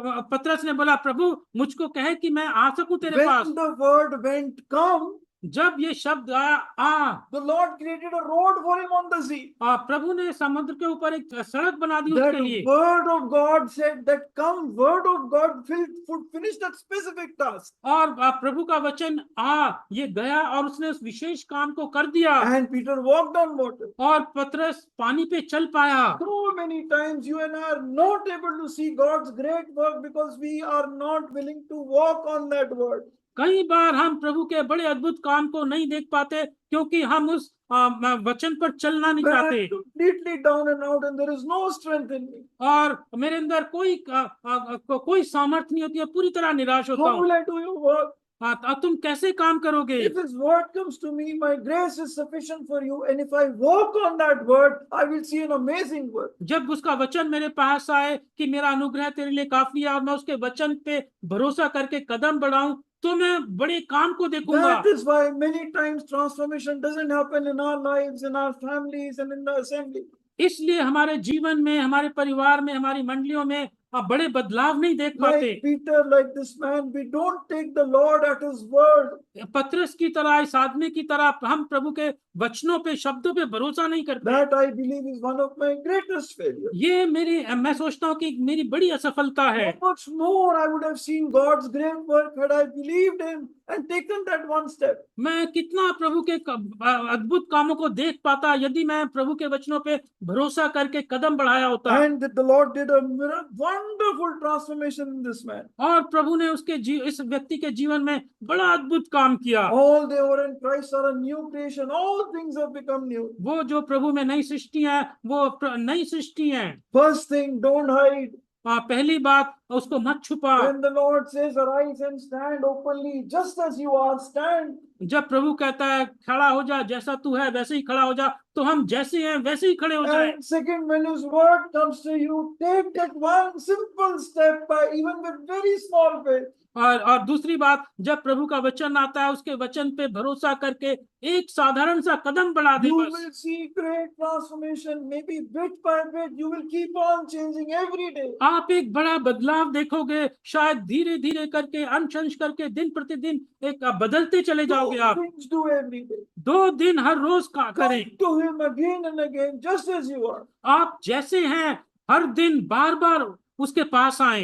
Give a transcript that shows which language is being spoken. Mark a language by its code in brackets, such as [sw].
[hi] पतरस ने बोला, प्रभु मुझको कहे कि मैं आ सकूं तेरे पास। [en] When the word went come, [hi] जब ये शब्द आया, [en] the Lord created a road for him on the sea. [hi] प्रभु ने समुद्र के ऊपर एक सड़क बना दी उसके लिए। [en] That word of God said that come, word of God would finish that specific task. [hi] और प्रभु का वचन ये गया और उसने उस विशेष काम को कर दिया। [en] And Peter walked on water. [hi] और पतरस पानी पे चल पाया। [en] So many times you and I are not able to see God's great work because we are not willing to walk on that word. [hi] कई बार हम प्रभु के बड़े अद्भुत काम को नहीं देख पाते क्योंकि हम उस वचन पर चलना नहीं [en] When I'm [hi] चाहते। [en] completely down and out and there is no strength in me, [hi] और मेरे अंदर कोई सामर्थ्य नहीं होती है, पूरी तरह निराश होता [en] how [hi] हूँ। [en] will I do your work? [hi] तुम कैसे काम करोगे? [en] If His word comes to me, my grace is sufficient for you, and if I walk on that word, I will see an amazing work. [hi] जब उसका वचन मेरे पास आए कि मेरा अनुग्रह तेरे लिए काफी है और मैं उसके वचन पे भरोसा करके कदम बढ़ाऊं, तो मैं बड़े काम को देखूंगा। [en] That is why many times transformation doesn't happen in our lives, in our families, and in the assembly. [hi] इसलिए हमारे जीवन में, हमारे परिवार में, हमारी मंडलियों में बड़े बदलाव नहीं देख पाते। [en] Like Peter, like this man, we don't take the Lord at His word. [hi] पतरस की तरह, इस आदमी की तरह हम प्रभु के वचनों पे, शब्दों पे भरोसा नहीं करते। [en] That I believe is one of my greatest failures. [hi] ये मैं सोचता हूँ कि मेरी बड़ी असफलता है। [en] How much more I would have seen God's great work had I believed Him and taken that one step. [hi] मैं कितना प्रभु के अद्भुत कामों को देख पाता यदि मैं प्रभु के वचनों पे भरोसा करके कदम बढ़ाया होता। [en] And the Lord did a wonderful transformation in this man. [hi] और प्रभु ने इस व्यक्ति के जीवन में बड़ा अद्भुत काम किया। [en] All they were in Christ are a new creation. All things have become new. [hi] वो जो प्रभु में नई सृष्टि है, वो नई सृष्टि है। [en] First thing, don't hide. [hi] पहली बात, उसको मत छुपा। [en] When the Lord says, arise and stand openly, just as you are, stand. [hi] जब प्रभु कहता है खड़ा हो जा, जैसा तू है वैसे ही खड़ा हो जा, तो हम जैसे हैं वैसे ही खड़े हो जाए। [en] And second, when His word comes to you, take that one simple step by even with very small faith. [hi] और दूसरी बात, जब प्रभु का वचन आता है, उसके वचन पे भरोसा करके एक साधारण सा कदम बढ़ा दे [en] You [hi] बस। [en] will see great transformation. Maybe bit by bit, you will keep on changing every day. [hi] आप एक बड़ा बदलाव देखोगे, शायद धीरे धीरे करके, अंश करके, दिन प्रतिदिन एक बदलते चले जाओगे आप। [en] Things do every day. [hi] 2 दिन हर रोज [en] Come [hi] करें। [en] to Him again and again, just as you are. [hi] आप जैसे हैं हर दिन बार बार उसके पास आए।